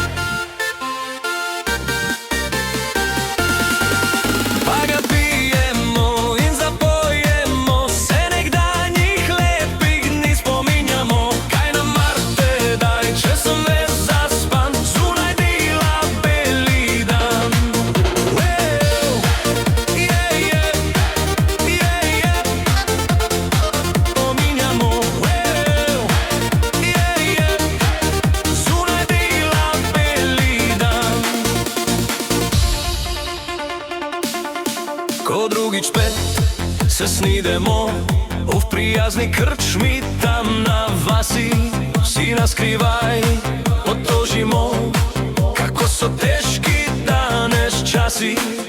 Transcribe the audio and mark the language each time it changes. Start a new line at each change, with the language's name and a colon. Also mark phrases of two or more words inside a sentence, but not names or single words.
Slovenian: Pa ga pijemo in zapojemo, se nekdanjih lepih dni spominjamo. Kaj nam mar tedaj, če sem ves zaspan, zunaj dela beli dan.
English: Yeah, yeah, yeah, yeah.
Slovenian: Spominjamo,
English: yeah, yeah.
Slovenian: Zunaj dela beli dan. Ko drugič spet se snidemo v prijazni krčmi tam na vasi, vsi nas skrivaj potožimo, kako so težki danes časi.